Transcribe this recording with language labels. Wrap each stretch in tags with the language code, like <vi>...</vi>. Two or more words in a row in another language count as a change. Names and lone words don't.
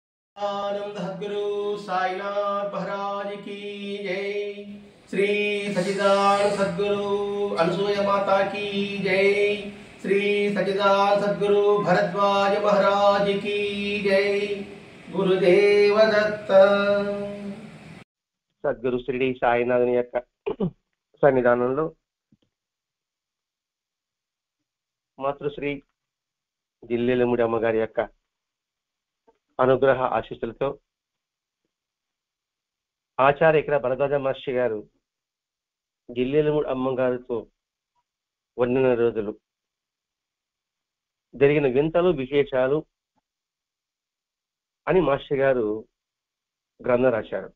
<hi>आनंद सद्गुरु साईनाथ महाराज की जय। श्री सच्चिदानंद सद्गुरु अनसूया माता की जय। श्री सच्चिदानंद सद्गुरु भरद्वाज महाराज की जय। गुरुदेव दत्त।</hi> <te>సద్గురు శ్రీ సాయినాథుని యొక్క సన్నిధానంలో మాతృశ్రీ జిల్లెలముడి అమ్మగారి యొక్క అనుగ్రహ ఆశీస్సులతో ఆచార్య ఇక్కడ భరద్వాజ మహర్షి గారు జిల్లెలముడి అమ్మగారితో వండిన రోజులు జరిగిన వింతలు విశేషాలు అని మహర్షి గారు గ్రంథం రాశారు.</te>